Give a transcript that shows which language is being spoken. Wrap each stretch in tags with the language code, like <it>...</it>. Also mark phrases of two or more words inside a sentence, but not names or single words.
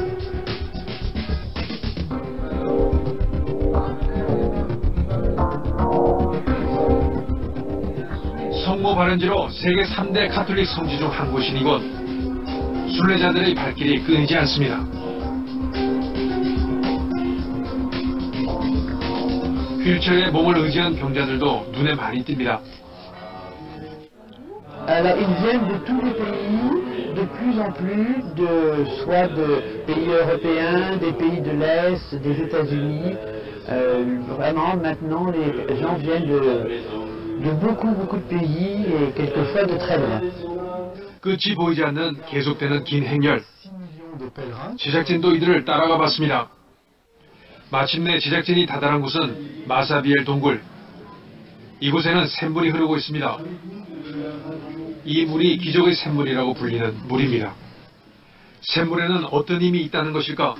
<ko>성모 발원지로 세계 3대 가톨릭 성지 중 한 곳인 이곳. 순례자들의 발길이 끊이지 않습니다. 휠체어에 몸을 의지한 병자들도 눈에 많이 띕니다.</ko> <fr>Alors, ils viennent de tous les pays, de plus en plus, soit de pays européens, des pays de l'Est, des États-Unis. Vraiment, maintenant, les gens viennent de beaucoup de pays et quelquefois de très loin.</fr> <ko>끝이 보이지 않는 계속되는 긴 행렬. 제작진도 이들을 따라가 봤습니다. 마침내 제작진이 다다른 곳은 마사비엘 동굴. 이곳에는 샘물이 흐르고 있습니다. 이 물이 기적의 샘물이라고 불리는 물입니다. 샘물에는 어떤 힘이 있다는 것일까?</ko>